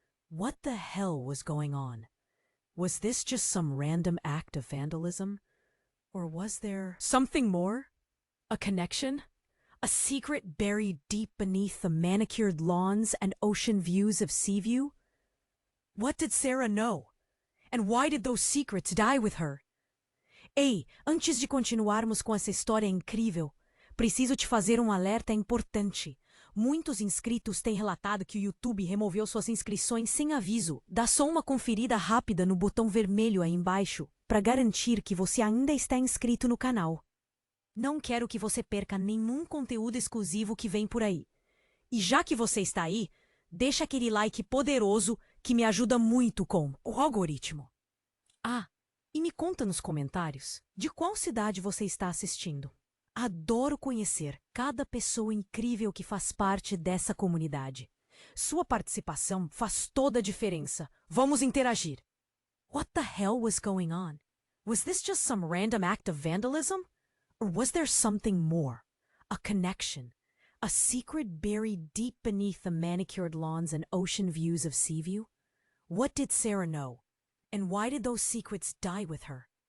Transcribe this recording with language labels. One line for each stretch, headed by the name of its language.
English: What the hell was going on? Was this just some random act of vandalism? Or was there something more? A connection? A secret buried deep beneath the manicured lawns and ocean views of Seaview? What did Sarah know? And why did those secrets die with her?
Portuguese: Ei, antes de continuarmos com essa história incrível, preciso te fazer alerta importante. Muitos inscritos têm relatado que o YouTube removeu suas inscrições sem aviso. Dá só uma conferida rápida no botão vermelho aí embaixo para garantir que você ainda está inscrito no canal. Não quero que você perca nenhum conteúdo exclusivo que vem por aí. E já que você está aí, deixa aquele like poderoso que me ajuda muito com o algoritmo. Ah, e me conta nos comentários de qual cidade você está assistindo. Adoro conhecer cada pessoa incrível que faz parte dessa comunidade. Sua participação faz toda a diferença. Vamos interagir.
English: What the hell was going on? Was this just some random act of vandalism? Or was there something more? A connection? A secret buried deep beneath the manicured lawns and ocean views of Seaview? What did Sarah know? And why did those secrets die with her?